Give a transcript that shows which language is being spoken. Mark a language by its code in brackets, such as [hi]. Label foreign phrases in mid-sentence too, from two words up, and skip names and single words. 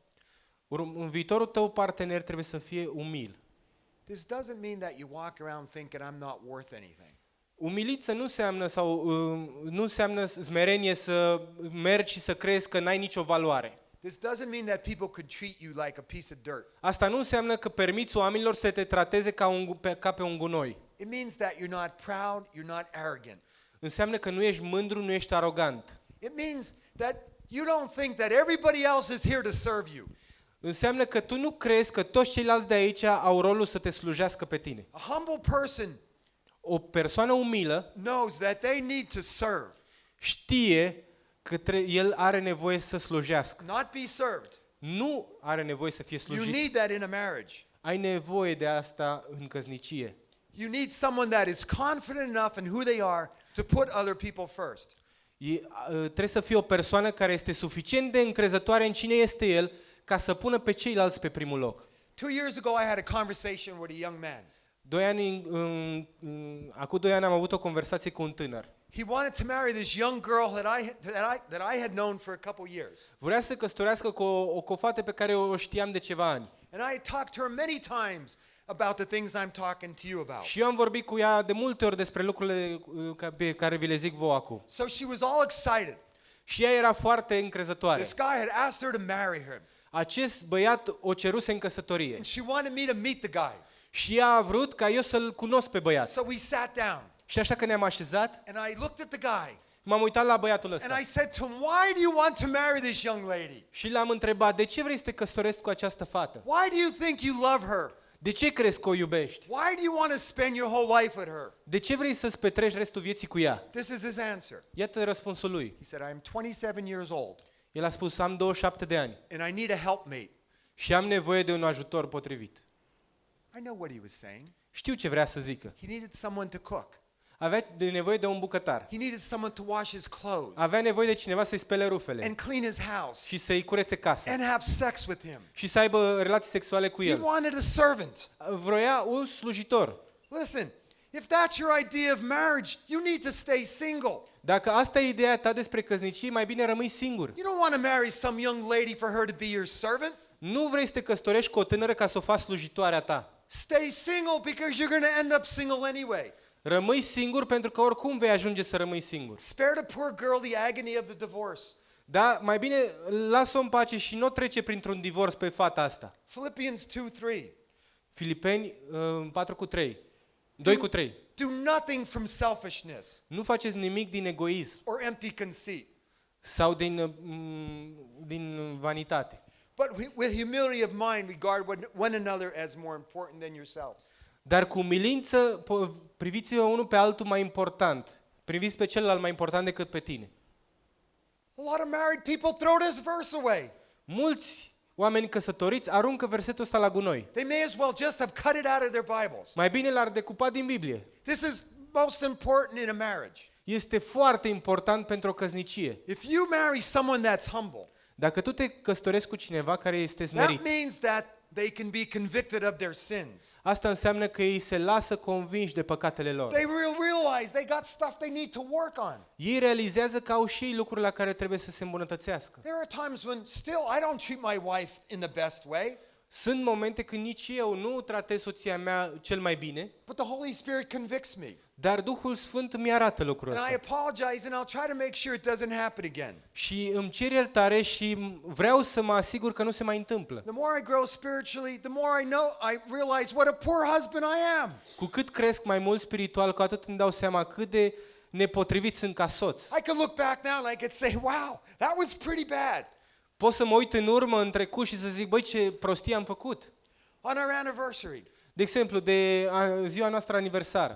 [ro] Viitorul tău partener trebuie să fie umil. [en] This doesn't mean that you walk around thinking I'm not worth anything. [ro] Umiliță nu înseamnă smerenie să mergi și să crezi că n-ai nicio valoare. [en] This doesn't mean that people could treat you like a piece of dirt. [ro] Asta nu înseamnă că permiți oamenilor să te trateze ca pe un gunoi. [en] It means that you're not proud, you're not arrogant. [ro] Înseamnă că nu ești mândru, nu ești arogant. [en] It means that you don't think that everybody else is here to serve you. [ro] Înseamnă că tu nu crezi că toți ceilalți de aici au rolul să te slujească pe tine. [en] A humble person [ro] O persoană umilă [en] knows that they need to serve, [ro] știe că el are nevoie să slujească. [en] not be served. [ro] Nu are nevoie să fie [en] You [ro] slujit. [en] need that in a marriage. [ro] Ai nevoie de asta în căsnicie. [en] You need someone that is confident enough in who they are to put other people first. [ro] Trebuie să fie o persoană care este suficient de încrezătoare în cine este el ca să pună pe ceilalți pe primul loc. [en] 2 years ago, I had a conversation with a young man. [ro] Acum 2 ani am avut o conversație cu un tânăr. [en] He wanted to marry this young girl that I had known for a couple years. [ro] Vrea să căsătorească cu o fată pe care o știam de ceva ani. [en] And I had talked to her many times about the things I'm talking to you about. [ro] Și eu am vorbit cu ea de multe ori despre lucrurile pe care vi le zic vouă acum. [en] So she was all excited. [ro] Și ea era foarte încrezătoare. [en] This guy had asked her to marry him. [ro] Acest băiat o ceruse în căsătorie. [en] And she wanted me to meet the guy. [ro] Și ea a vrut ca eu să-l cunosc pe băiat. [en] So we sat down. [ro] Și așa că ne-am așezat, [en] And I looked at the guy. [ro] m-am uitat la băiatul [en] And [ro] ăsta. [en] I said to him, why do you want to marry this young lady? [ro] Și l-am întrebat, de ce vrei să te căsătorești cu această fată? [en] Why do you think you love her? [ro] De ce crezi că o iubești? [en] Why do you want to spend your whole life with her? [ro] De ce vrei să-ți petreci restul vieții cu ea? [en] This is his answer. [ro] Iată răspunsul lui. [en] He said, I'm 27 years old [ro] El a spus, am 27 de ani [en] and I need a helpmate. [ro] și am nevoie de un ajutor potrivit. [en] I know what he was saying. [ro] Știu ce vrea să zică. [en] He needed someone to cook. [ro] Avea nevoie de un bucătar. [en] He needed someone to wash his clothes [ro] Avea nevoie de cineva să-i spele rufele [en] and clean his house [ro] și să-i curețe casa [en] and have sex with him. [ro] și să aibă relații sexuale cu [en] He [ro] el. [en] wanted a servant. [ro] Vroia un slujitor. [en] Listen, if that's your idea of marriage, you need to stay single. [ro] Dacă asta e ideea ta despre căsnicie, mai bine rămâi singur. [en] You don't want to marry some young lady for her to be your servant. [ro] Nu vrei să te căsătorești cu o tânără ca să o faci slujitoarea ta. [en] Stay single because you're going to end up single anyway. [ro] Rămâi singur pentru că oricum vei ajunge să rămâi singur. [en] Spare the poor girl the agony of the divorce. [ro] Da, mai bine lasă-o în pace și nu trece printr-un divorț pe fata asta. [en] Philippians 2:3. [ro] Filipeni 4:3. 2:3. [en] Do nothing from selfishness [ro] Nu faceți nimic din egoism [en] or empty conceit, [ro] sau din vanitate, [en] but with humility of mind regard one another as more important than yourselves. [ro] dar cu umilință priviți-vă unul pe altul mai important. Priviți pe celălalt mai important decât pe tine. [en] A lot of married people throw this verse away. [ro] Mulți oameni căsătoriți aruncă versetul ăsta la gunoi. [en] They may as well just have cut it out of their Bibles. [ro] Mai bine l-ar decupa din Biblie. [en] This is most important in a marriage. [ro] Este foarte important pentru o căsnicie. [en] If you marry someone that's humble, [ro] Dacă tu te căsătorești cu cineva care este [en] that [ro] smerit, [en] means that they can be convicted of their sins. [ro] asta înseamnă că ei se lasă convinși de păcatele lor. [en] They realize they got stuff they need to work on. [ro] Ei realizează că au și ei lucruri la care trebuie să se îmbunătățească. [en] There are times when still I don't treat my wife in the best way, [ro] Sunt momente când nici eu nu tratez soția mea cel mai bine, [en] but the Holy Spirit convicts me. [ro] dar Duhul Sfânt mi arată lucrul [en] And I [ro] ăsta. [en] apologize and I'll try to make sure it doesn't happen again. [ro] Și îmi cer iertare și vreau să mă asigur că nu se mai întâmplă. [en] The more I grow spiritually, the more I realize what a poor husband I am. [ro] Cu cât cresc mai mult spiritual, cu atât îmi dau seama cât de nepotrivit sunt ca soț. [en] I could look back now and I could say, wow, that was pretty bad. [ro] Pot să mă uit în urmă, în trecut și să zic, băi, ce prostie am făcut. [en] On our anniversary, [ro] De exemplu, de ziua noastră aniversară.